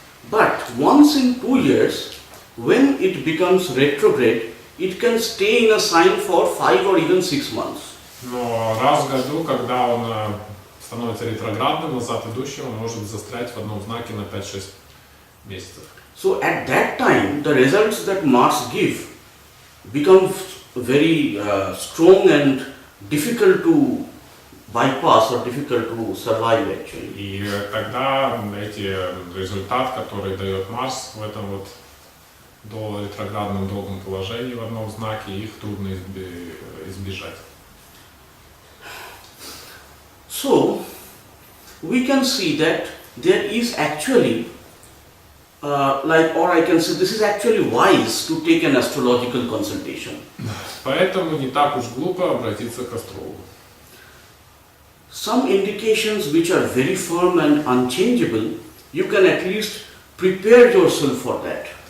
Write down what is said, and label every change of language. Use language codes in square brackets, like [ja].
[en] But once in 2 years, when it becomes retrograde, it can stay in a sign for 5 or even 6 months. [ru] Но раз в году, когда он становится ретроградным, назад идущим, он может застрять в одном знаке на 5-6 месяцев. [en] So at that time, the results that Mars give becomes very strong and difficult to bypass or difficult to survive actually. [ru] И тогда эти результат, который дает Марс в этом вот до ретроградном долгом положении в одном знаке, их трудно избежать. [en] So we can see that there is actually or I can say this is actually wise to take an astrological consultation. [ru] Поэтому не так уж глупо обратиться к астрологу. [en] Some indications which are very firm and unchangeable, you can at least prepare yourself for that.